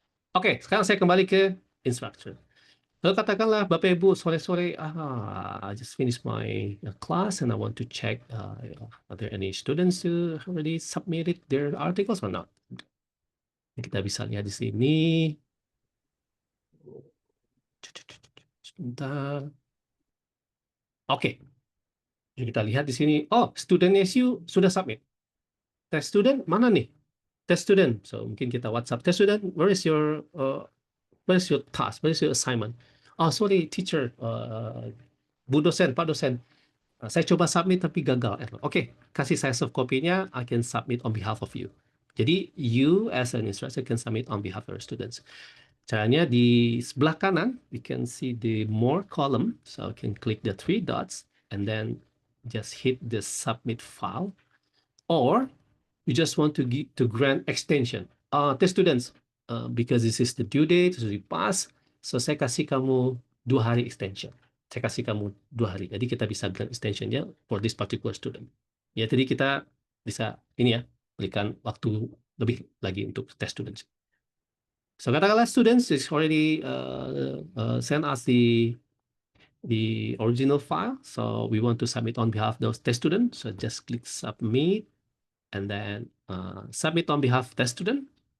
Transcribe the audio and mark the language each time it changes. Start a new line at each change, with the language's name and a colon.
Indonesian: Oke, sekarang saya kembali ke instructor. Lalu katakanlah Bapak Ibu sore-sore,
English: I just finished my class and I want to check are there any students who already submitted their articles or not.
Indonesian: Kita bisa lihat di sini. Sebentar. Oke. Jadi kita lihat di sini. Oh, student SU sudah submit. Test student mana nih? Test student.
English: So
Indonesian: mungkin kita
English: WhatsApp test student. Where is your task? Where is your assignment? Oh, sorry, teacher.
Indonesian: Bu dosen, Pak dosen. Saya coba submit tapi gagal. Oke, kasih saya soft copy-nya.
English: I can submit on behalf of you. Jadi, you as an instructor can submit on behalf of your students.
Indonesian: Caranya di sebelah kanan,
English: you can see the more column. So you can click the 3 dots and then just hit the submit file. Or you just want to grant extension. Test students, because this is the due date, sudah pass.
Indonesian: So saya kasih kamu 2 hari extension. Saya kasih kamu 2 hari. Jadi kita bisa grant extensionnya
English: for this particular student.
Indonesian: Ya, jadi kita bisa ini ya, berikan waktu lebih lagi untuk test students.
English: So katakanlah students is already send us the original file. So we want to submit on behalf of those test students. So just click submit and then submit on behalf of test student.